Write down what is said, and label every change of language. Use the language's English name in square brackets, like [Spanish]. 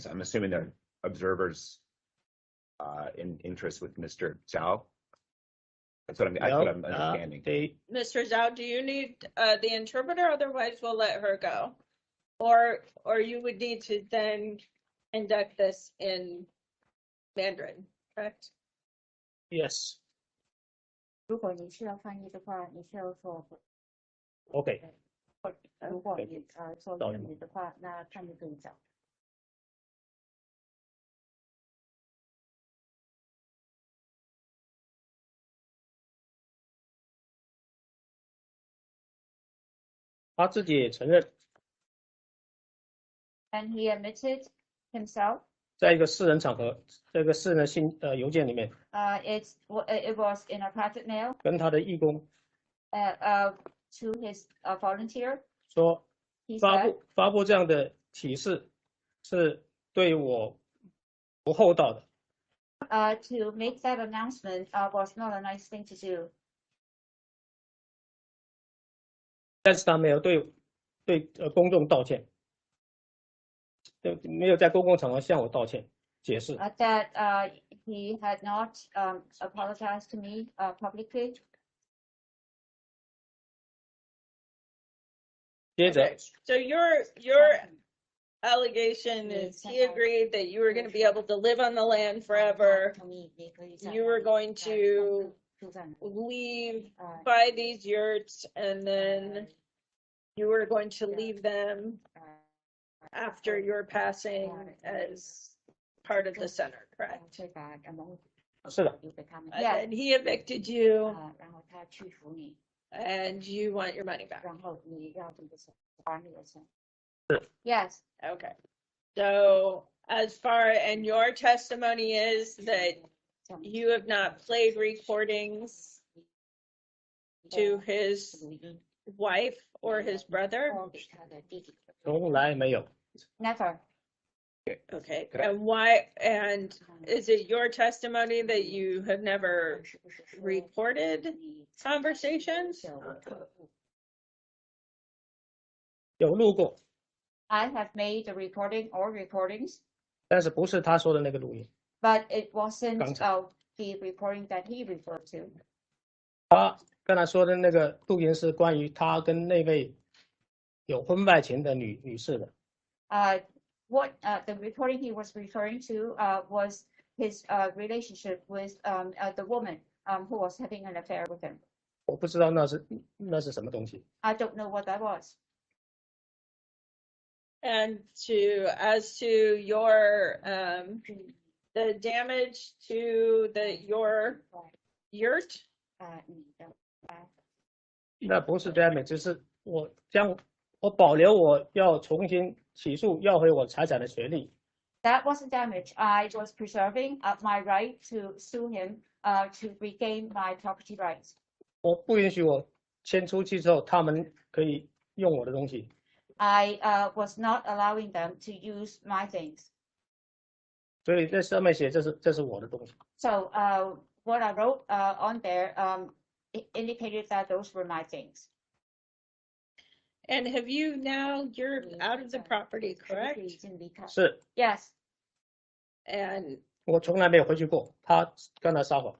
[English] So I'm assuming they're observers in interest with Mr. Zhao. That's what I'm understanding. Mr. Zhao, do you need the interpreter? Otherwise, we'll let her go. Or you would need to then conduct this in Mandarin, correct? Yes. [Chinese] 如果你需要翻译的话，你需要说。 [English] OK. [Chinese] 如果你说英语的话，那翻译可以找。他自己也承认， [English] And he admitted himself. [Chinese] 在一个私人场合，这个私人的邮件里面， [English] It was in a private mail. [Chinese] 跟他的义工 [English] To his volunteer. [Chinese] 说 [English] He [Chinese] 发 [English] said. [Chinese] 布这样的启示是对我不厚道的。 [English] To make that announcement was not a nice thing to do. [Chinese] 但是他没有对公众道歉，没有在公共场合向我道歉解释。 [English] That he had not apologized to me publicly. [Chinese] 接着 [English] So your allegation is he agreed that you were going to be able to live on the land forever. You were going to leave, buy these yurts, and then you were going to leave them after your passing as part of the center, correct? [Chinese] 是的， [English] Yeah. And he evicted you, [Chinese] 然后他驱逐你， [English] and you want your money back. [Chinese] 然后你要这个钱，还你的钱。 [English] Yes. Okay. So as far, and your testimony is that you have not played recordings to his wife or his brother? [Chinese] 给他的弟弟。从来没有。 [English] Never. Okay. Could I- And why, and is it your testimony that you have never recorded conversations? [Chinese] 有录过， [English] I have made a recording or recordings, [Chinese] 但是不是他说的那个录音。 [English] but it wasn't [Chinese] 刚才。 [English] the recording that he referred to. [Chinese] 他刚才说的那个录音是关于他跟那位有婚外情的女士的。 [English] What the recording he was referring to was his relationship with the woman who was having an affair with him. [Chinese] 我不知道那是什么东西。 [English] I don't know what that was. And as to your, the damage to your yurt? [Chinese] 你的那不是 damage， 只是我保留我要重新起诉要回我财产的权利。 [English] That wasn't damage. I was preserving my right to sue him to regain my property rights. [Chinese] 我不允许我迁出去之后，他们可以用我的东西。 [English] I was not allowing them to use my things. [Chinese] 所以在上面写这是我的东西。 [English] So what I wrote on there it indicated that those were my things. And have you now, you're out of the property, correct? [Chinese] 已经离开。是 [English] Yes, And [Chinese] 我从来没有回去过，他刚才撒谎。